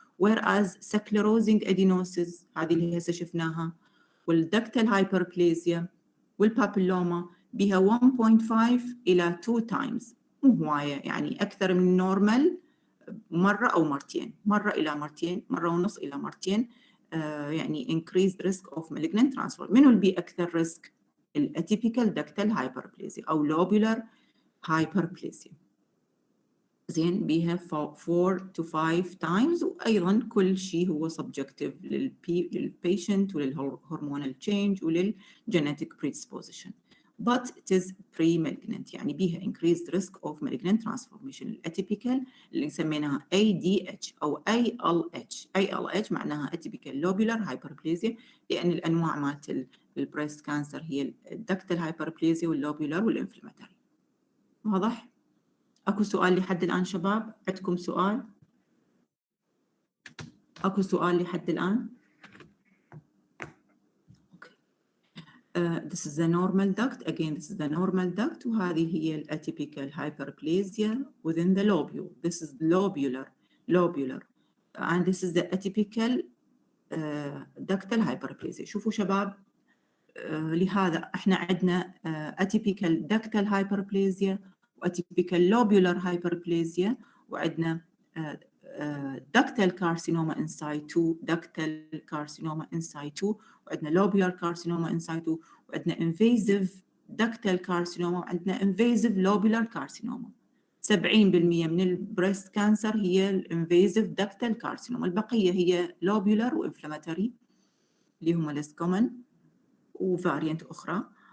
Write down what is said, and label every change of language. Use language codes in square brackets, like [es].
[ar] whereas sclerosing adenosis هذه اللي هسه شفناها والductal hyperplasia والبابيلوما بها 1.5 إلى 2 times، مو هواية يعني أكثر من النورمال مرة أو مرتين، مرة إلى مرتين، مرة ونص إلى مرتين. [en] يعني increased risk of malignant transformation. [ar] منو اللي بي أكثر [en] risk؟ الاتيبيكال ductal hyperplasia أو lobular hyperplasia. [ar] زين بيها 4 to 5 times. وأيضا كل شيء هو subjective للpatient وللهرمونال change وللgenetic predisposition. [en] but it is pre-malignant يعني بيها increased risk of malignant transformation. [ar] الاتيبيكال اللي سميناها ADH أو ALH معناها atypical lobular hyperplasia، لأن الأنواع مالت البريست كانسر هي الدكتال hyperplasia واللوبولار والinflammatory. واضح؟ أكو سؤال لحد الآن شباب؟ عندكم سؤال؟ أكو سؤال لحد الآن؟ [en] This is the normal duct. Again, this is the normal duct. [ar] وهذه هي [en] ال atypical hyperplasia within the lobule. This is lobular. And this is the atypical ductal hyperplasia. [ar] شوفوا شباب لهذا احنا عندنا [en] atypical ductal hyperplasia وatypical lobular hyperplasia وعندنا ductal carcinoma in situ, ductal carcinoma in situ وعندنا lobular carcinoma in situ وعندنا invasive ductal carcinoma وعندنا invasive lobular carcinoma. [ar] 70% من البريست كانسر هي الانفيزيف ductal carcinoma، البقية هي lobular وinflammatory اللي هم less common وفاريانت أخرى.